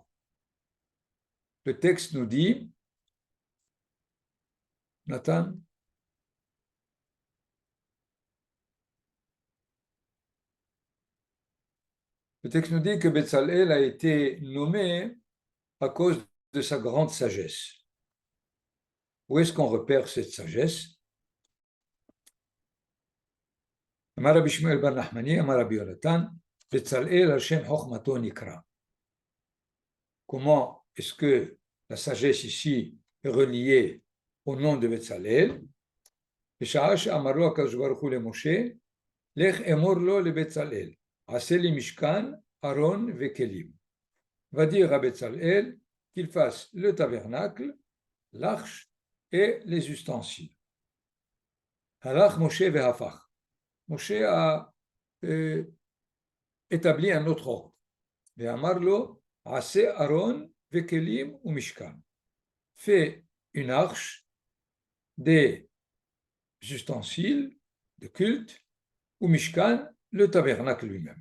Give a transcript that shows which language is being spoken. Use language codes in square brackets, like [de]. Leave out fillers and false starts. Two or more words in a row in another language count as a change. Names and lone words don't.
[fr] Le texte nous dit, Nathan, le texte nous dit que Betzalel a été nommé à cause de sa grande sagesse. Où est-ce qu'on repère cette sagesse? [he] אמר רבי שמואל בר נחמני, אמר רבי יונתן, בצלאל השם חכמתו נקרא. [fr] Comment est-ce que la sagesse ici est reliée au nom de Betzalel? [he] בשעה שאמר לו הקדוש ברוך הוא למשה, לך אמור לו לבצלאל, עשה לי משכן, ארון וכלים. [fr] Va dire à Betzalel qu'il fasse le tabernacle, l'arche et les ustensiles. [he] הלך משה והפך. [fr] Moshe a établi un autre ordre. [he] ואמר לו, עשה ארון וכלים ומשכן. [fr] Fait une arche, des ustensiles de culte, ou Mishkan, le tabernacle lui-même.